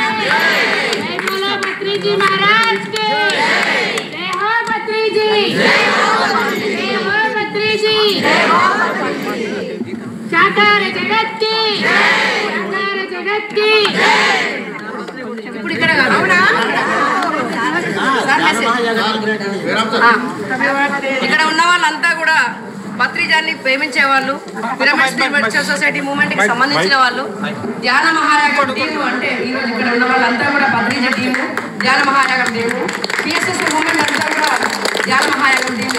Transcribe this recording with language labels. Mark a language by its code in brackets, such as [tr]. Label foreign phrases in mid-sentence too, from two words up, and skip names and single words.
[hi] की जय, पत्रीजी महाराज की साकार जगत की साकार जगत की [te] ఇప్పుడు ఇక్కడ ఇక్కడ ఉన్న వాళ్ళంతా కూడా పత్రిజాన్ని ప్రేమించే వాళ్ళు, పిరమిడ్ స్పిరిచువల్ సొసైటీ మూవ్మెంట్ కి సంబంధించిన వాళ్ళు, ధ్యాన మహాయాగం టీము అంటే ఈరోజు ఇక్కడ ఉన్న వాళ్ళంతా కూడా పత్రిజ టీము, ధ్యాన మహాయాగం టీము, పిఎస్ఎస్ మూవ్మెంట్ అంతా కూడా ధ్యాన మహాయాగం టీము.